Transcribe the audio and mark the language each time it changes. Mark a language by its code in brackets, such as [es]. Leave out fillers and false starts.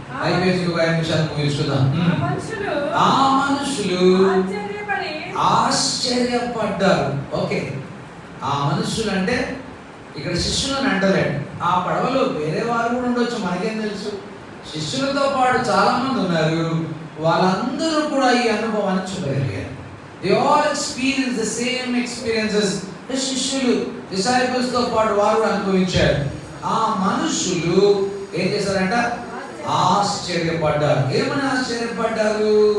[te] అయిపోయింది, ఒక 5 నిమిషాలు ముగించుకుందాం. ఆ మనుషులు ఆశ్చర్యపడ్డారు. ఓకే, ఆ మనుషులు అంటే ఇక్కడ శిష్యులను అంటలేడు. ఆ పడవలో వేరే వారు కూడా ఉండొచ్చు, మనకేం తెలుసు. శిష్యులతో పాటు చాలా మంది ఉన్నారు, వాళ్ళందరూ కూడా ఈ అనుభవాన్ని చూడగలిగారు. [en] They all experience the same experiences. [te] శిష్యులు డిసైపుల్స్ తో పాటు వారు అనుభవించారు. ఆ మనుషులు ఏం చేశారంట? ఆశ్చర్యపడ్డారు. ఏమని ఆశ్చర్యపడ్డారు?